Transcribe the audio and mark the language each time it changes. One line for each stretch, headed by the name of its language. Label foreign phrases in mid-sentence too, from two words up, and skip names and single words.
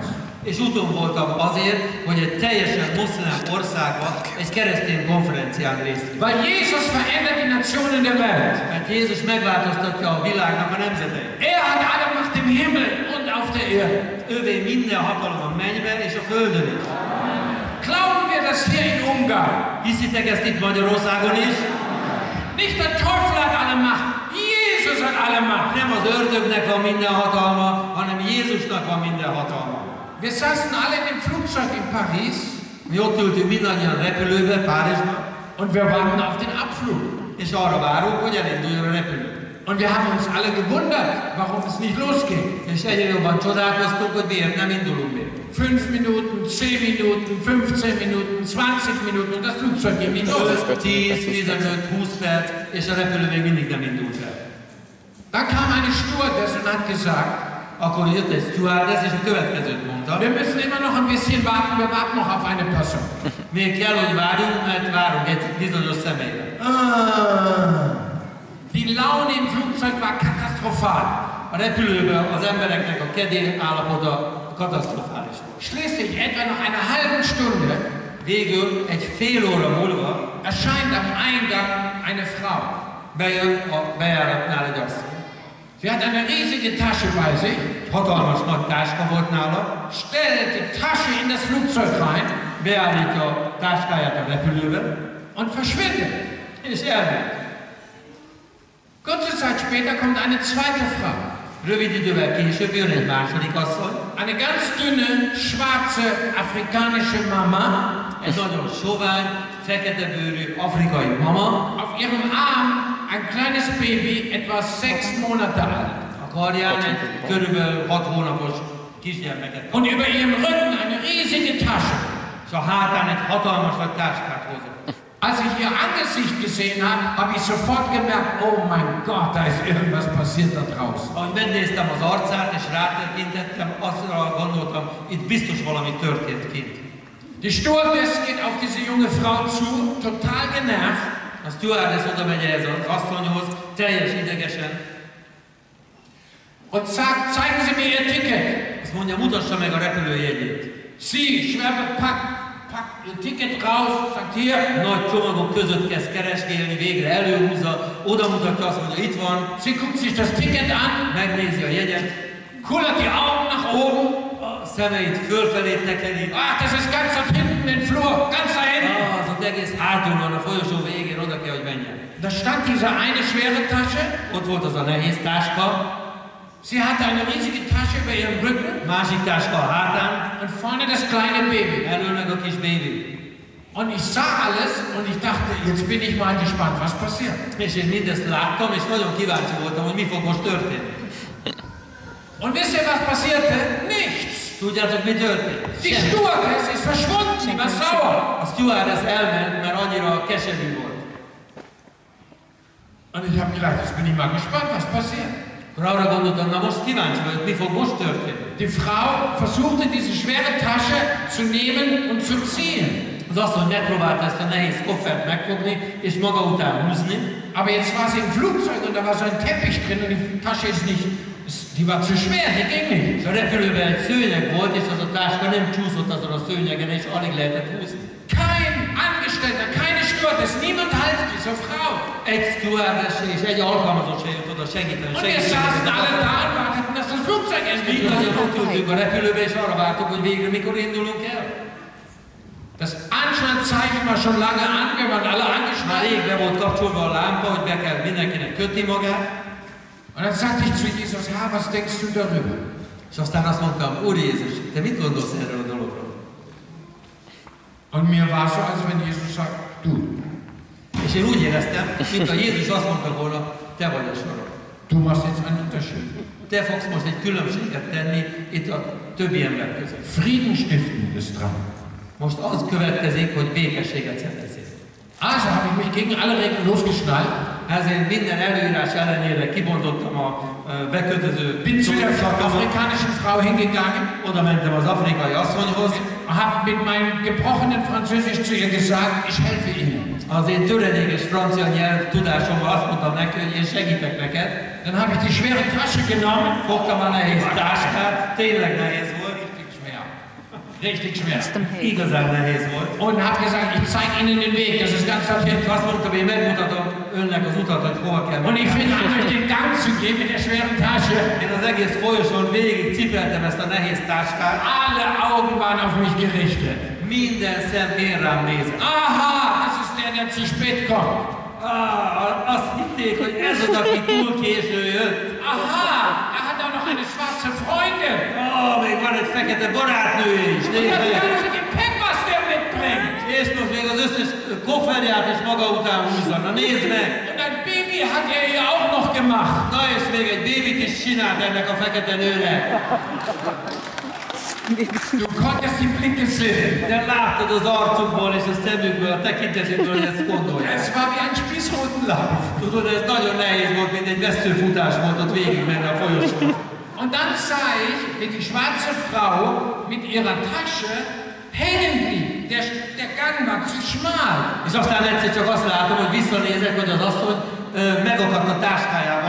Hungarian: És úton voltam azért, hogy egy teljesen muszlim országban egy keresztény konferencián részt vegyek.
German: Weil Jesus verändert die Nationen der Welt.
Hungarian: Mert Jézus megváltoztatja a világnak a nemzeteit.
German: Er hat alle Macht im Himmel und auf der Erde.
Hungarian: Ővé minden hatalom a mennyben és a földön is.
German: Glauben wir das hier in Ungarn?
Hungarian: Hiszitek ezt itt Magyarországon is?
German: Nicht der Teufel hat alle Macht. Jesus hat alle Macht.
Hungarian: Nem az ördögnek van minden hatalma, hanem Jézusnak van minden hatalma.
German: Wir saßen alle in dem Flugzeug in Paris.
Hungarian: Mi ott ültünk mindannyian repülőbe, Párizsba.
German: Und wir warten auf den Abflug.
Hungarian: És arra várunk, hogy elinduljon a repülő.
German: Und wir haben uns alle gewundert, warum es nicht losgeht.
Hungarian: És egyre jobban csodálkoztunk, hogy miért nem indulunk még.
German: 5 Minuten, 10 Minuten, 15 Minuten, 20 Minuten und das Flugzeug geht nicht los.
Hungarian: 10, 15, 20 perc, és a repülő még mindig nem indult el.
German: Dann kam eine Stewardess und hat gesagt,
Hungarian: akkor jött egy stewardess, és a következőt mondta.
German: Wir müssen immer noch ein bisschen warten, wir warten noch auf eine Person.
Hungarian: Még kell, hogy várjunk, mert várunk egy bizonyos személyre.
German: Die Laune im Flugzeug war katastrophal.
Hungarian: A repülőben az embereknek a kedély állapota katasztrofális.
German: Schließlich etwa nach einer halben Stunde
Hungarian: végül egy fél óra múlva
German: erscheint am Eingang eine Frau.
Hungarian: Bejön a bejáratnál egy asszony.
German: Sie hat eine riesige Tasche bei sich.
Hungarian: Hatalmas nagy táska volt nála.
German: Stellt die Tasche in das Flugzeug rein.
Hungarian: Beállítja a táskáját a repülőbe.
German: Und verschwindet.
Hungarian: És elmegy.
German: Kurze Zeit später kommt eine zweite Frau.
Hungarian: Rövid idővel később jön egy második asszony.
German: Eine ganz dünne, schwarze, afrikanische Mama.
Hungarian: Egy nagyon sovány, fekete bőrű afrikai mama.
German: Auf ihrem Arm ein kleines Baby, etwa 6 Monate alt.
Hungarian: A karján egy körülbelül 6 hónapos kisgyermeket.
German: Und über ihrem Rücken eine riesige Tasche.
Hungarian: És a hátán egy hatalmas nagy táskát hozott.
German: Als ich ihr Angesicht gesehen habe, habe ich sofort gemerkt, oh mein Gott, da ist irgendwas passiert da draußen.
Hungarian: Ahogy megnéztem az arcát és rátekintettem, azra gondoltam, itt biztos valami történt kint.
German: Die Stewardess geht auf diese junge Frau zu, total genervt.
Hungarian: A stewardess oda megy ehhez az asszonyhoz, teljes idegesen.
German: Und sagt, zeigen Sie mir Ihr Ticket.
Hungarian: Azt mondja, mutassa meg a repülőjegyét.
German: Sie, schwer bepackt, packt Ihr Ticket raus, sagt hier.
Hungarian: Nagy csomagok között kezd keresgélni, végre előhúzza, oda mutatja, azt mondja, itt van.
German: Sie guckt sich das Ticket an.
Hungarian: Megnézi a jegyet.
German: Kullert die Augen nach oben.
Hungarian: A szemeit fölfelé tekeri.
German: Ach, das ist ganz dort hinten im Flur, ganz da hinten.
Hungarian: Az ott egész hátul van, a folyosó végén, oda kell, hogy menjen.
German: Da stand diese eine schwere Tasche.
Hungarian: Ott volt az a nehéz táska.
German: Sie hatte eine riesige Tasche über ihrem Rücken.
Hungarian: Másik táska a hátán.
German: Und vorne das kleine Baby.
Hungarian: Elől meg a kis baby.
German: Und ich sah alles und ich dachte, jetzt bin ich mal gespannt, was passiert.
Hungarian: És én mindezt láttam, és nagyon kíváncsi voltam, hogy mi fog most történni.
German: Und wisst ihr, was passierte? Nichts.
Hungarian: Tudjátok, mi történt?
German: Die Stewardess ist verschwunden, sie war sauer.
Hungarian: A stewardess elment, mert annyira keserű volt.
German: Und ich habe gedacht, jetzt bin ich mal gespannt, was passiert.
Hungarian: Akkor arra gondoltam, na most kíváncsi vagyok, mi fog most történni.
German: Die Frau versuchte, diese schwere Tasche zu nehmen und zu ziehen.
Hungarian: Az asszony megpróbálta ezt a nehéz koffert megfogni, és maga után húzni.
German: Aber jetzt war sie im Flugzeug und da war so ein Teppich drin und die Tasche ist nicht, die war zu schwer, die ging nicht.
Hungarian: És a repülőben egy szőnyeg volt, és az a táska nem csúszott azon a szőnyegen, és alig lehetett húzni.
German: Kein Angestellter, keine Stewardess, niemand half dieser Frau.
Hungarian: Egy stewardess és egy alkalmazott se jött oda segíteni.
German: Und wir saßen alle da und warteten, dass das Flugzeug erst
Hungarian: Mi nagyon ott ültünk a repülőbe, és arra vártuk, hogy végre mikor indulunk el.
German: Das Anschnallzeichen war schon lange an, wir waren alle
Hungarian: Már
German: angeschnallt.
Hungarian: rég be volt kapcsolva a lámpa, hogy be kell mindenkinek kötni magát.
German: Und dann sagte ich zu Jesus, Herr, was denkst du darüber?
Hungarian: És aztán azt mondtam, Úr Jézus, te mit gondolsz erről a dologról?
German: Und mir war so, als wenn Jesus sagt, du.
Hungarian: És én úgy éreztem, mint a Jézus azt mondta volna, te vagy a soron.
German: Du machst jetzt einen Unterschied.
Hungarian: Te fogsz most egy különbséget tenni itt a többi ember között.
German: Frieden stiften ist dran.
Hungarian: Most az következik, hogy békességet szerezzél.
German: Also habe ich mich gegen alle Regeln losgeschnallt.
Hungarian: Ezért minden előírás ellenére kibontottam a bekötöző
German: Bin zu der
Hungarian: szarkamat.
German: afrikanischen Frau hingegangen.
Hungarian: Oda mentem az afrikai asszonyhoz.
German: Habe mit meinem gebrochenen Französisch zu ihr gesagt, ich helfe Ihnen.
Hungarian: Az én töredékes francia nyelv tudásommal azt mondtam neki, hogy én segítek neked.
German: Dann habe ich die schwere Tasche genommen.
Hungarian: Fogtam a nehéz táskát, tényleg nehéz volt.
German: Richtig schwer.
Hungarian: Igazán nehéz volt.
German: Und habe gesagt, ich zeige Ihnen den Weg, das ist ganz dorthin.
Hungarian: Azt mondtam, én megmutatom önnek az utat, hogy hova kell
German: Und ich
Hungarian: menni.
German: fing an, durch den Gang zu gehen mit der schweren Tasche.
Hungarian: Én az egész folyosón végig cipeltem ezt a nehéz táskát.
German: Alle Augen waren auf mich gerichtet.
Hungarian: Minden szem én rám nézett.
German: Aha, das ist der zu spät kommt.
Hungarian: Azt hitték, hogy ez az, aki túl késő jött.
German: Aha, er hat auch noch eine schwarze Freundin.
Hungarian: Még van egy fekete barátnő is.
German: Und das ganze Gepäck, was der mitbringt.
Hungarian: És most még az összes kofferját is maga után húzza. Na nézd meg!
German: Und ein Baby hat er ihr auch noch gemacht.
Hungarian: Na és még egy bébit is csinált ennek a fekete nőnek.
German: Du konntest die Blicke sehen.
Hungarian: Te láttad az arcukból és a szemükből, a tekintetükből, hogy ezt gondolják.
German: Es war wie ein Spießrutenlauf.
Hungarian: Tudod, ez nagyon nehéz volt, mint egy veszőfutás volt ott végigmenni a folyosón.
German: Und dann sah ich, wie die schwarze Frau mit ihrer Tasche hängen blieb. Der Gang war zu schmal.
Hungarian: És aztán egyszer csak azt látom, hogy visszanézek, hogy az asszony megakadt a táskájával,